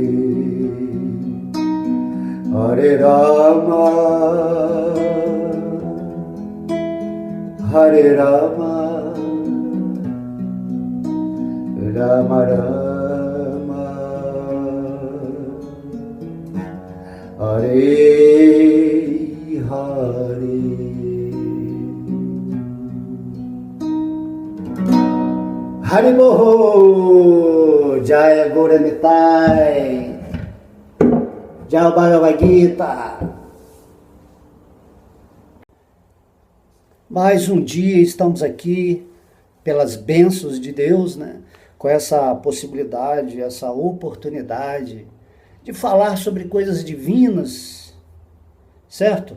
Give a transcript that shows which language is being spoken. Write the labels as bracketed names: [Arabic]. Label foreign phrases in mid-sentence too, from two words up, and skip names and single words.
[Sanskrit] हरे राम हरे राम राम राम हरे हरे. हरिबो जय गौर निताइ जय भगवद् गीता. [Portuguese] Mais um dia estamos aqui pelas bênçãos de Deus, né? Com essa possibilidade, essa oportunidade de falar sobre coisas divinas, certo?